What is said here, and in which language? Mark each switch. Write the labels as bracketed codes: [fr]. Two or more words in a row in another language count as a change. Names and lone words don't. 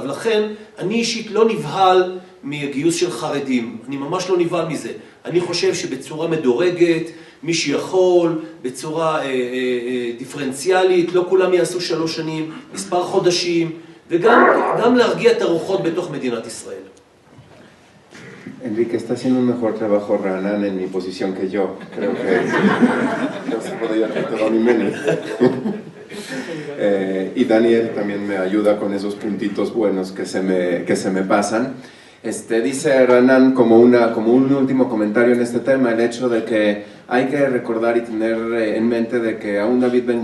[he] לכן אני אישית לא נבהל מגיוס של חרדים, אני ממש לא נבהל מזה. אני חושב שבצורה מדורגת, מי שיכול, בצורה דיפרנציאלית, לא כולם יעשו 3 שנים, מספר חודשים, וגם להרגיע את הרוחות בתוך מדינת ישראל. [es] Enrique, está haciendo un mejor trabajo Ranan en mi posición que yo. Creo que no se podía hacer todo mi menos. Y Daniel también me ayuda con esos puntitos buenos que se me pasan. Dice Ranan como un último comentario en este tema, el hecho de que hay que recordar y tener en mente de que aún David Ben